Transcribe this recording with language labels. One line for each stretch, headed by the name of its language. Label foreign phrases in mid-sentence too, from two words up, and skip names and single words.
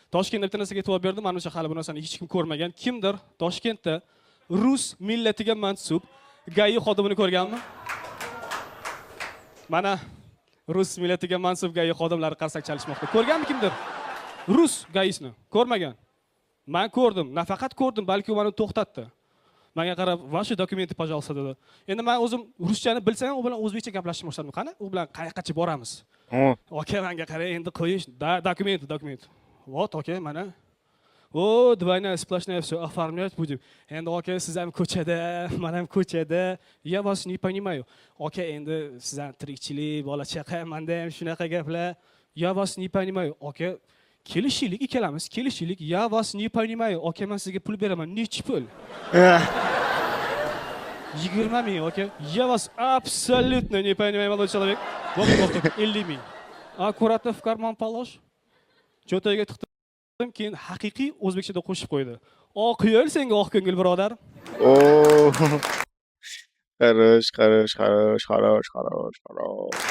Uzbek: Toshkentda bitta narsaga e'tibor berdim, mana o'sha hali bu narsani hech kim ko'rmagan. Kimdir Toshkentda rus millatiga mansub GAI xodimini ko'rganmi? Mana rus millatiga mansub GAI xodimlari qarsak chalishmoqda. Ko'rganmi kimdir? Rus GAIsni ko'rmagan. Men ko'rdim, nafaqat ko'rdim, balki u meni to'xtatdi. Menga qarab,
Russian: "Ваши документы, пожалуйста"
Uzbek: dedi. Endi men o'zim ruschani bilsam, u bilan o'zbekcha gaplashishni boshladim. Qani? U bilan qayoqqacha boramiz? Aka, menga qara, endi qo'yish, dokument. Вот, aka, mana. O,
Russian: двойная сплошная все оформлять будем.
Uzbek: Endi aka, siz ham ko'chada, men ham ko'chada.
Russian: Я вас не понимаю.
Uzbek: Aka, endi siz ham tirikchilik, bola chaqa, menda ham shunaqa gaplar.
Russian: Я вас не понимаю.
Uzbek: Aka, kelishaylik ikkalamiz, kelishaylik.
Russian: Я вас не понимаю.
Uzbek: Aka, men sizga pul beraman. Nechi pul? 20 ming, aka.
Russian: Я вас абсолютно не понимаю, молодой человек.
Uzbek: Вот, 50 ming.
Russian: Аккуратно в карман положь.
Uzbek: Cho'tagiga tiqdim, keyin haqiqiy o'zbekchada qo'shib qo'ydi. Oq yo'l senga oq ko'ngil birodar. Oh. Xarash.